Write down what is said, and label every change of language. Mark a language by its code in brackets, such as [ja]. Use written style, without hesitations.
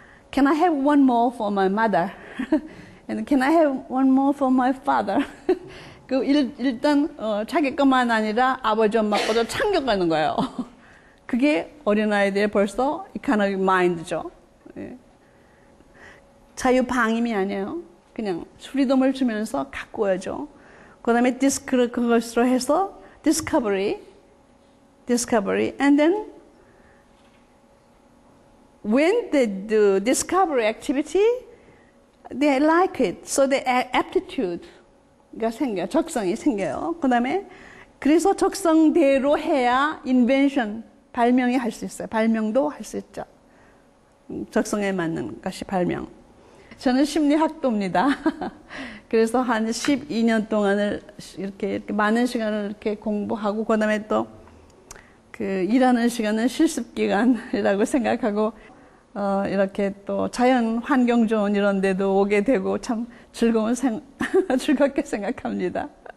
[en] Can I have one more for my mother? And can I have one more for my father? [ko] 일단 자기 것만 아니라 아버지 엄마 것도 챙겨가는 거예요. 그게 어린아이들의 벌써 [en] economic mind [ko] 죠. 예. 자유방임이 아니에요. 그냥 프리덤을 주면서 가꾸어야죠. 그 다음에 그것으로 해서 [en] discovery, and then when they do discovery activity, they like it, so the aptitude가 [ko] 생겨요. 적성이 생겨요. 그 다음에 그래서 적성대로 해야 invention, 발명이 할 수 있어요. 발명도 할 수 있죠. 적성에 맞는 것이 발명. 저는 심리학도입니다. 그래서 한 12년 동안을 이렇게 많은 시간을 이렇게 공부하고, 그 다음에 또 일하는 시간은 실습기간이라고 생각하고, 이렇게 또 자연 환경 좋은 이런 데도 오게 되고 참 즐겁게 생각합니다.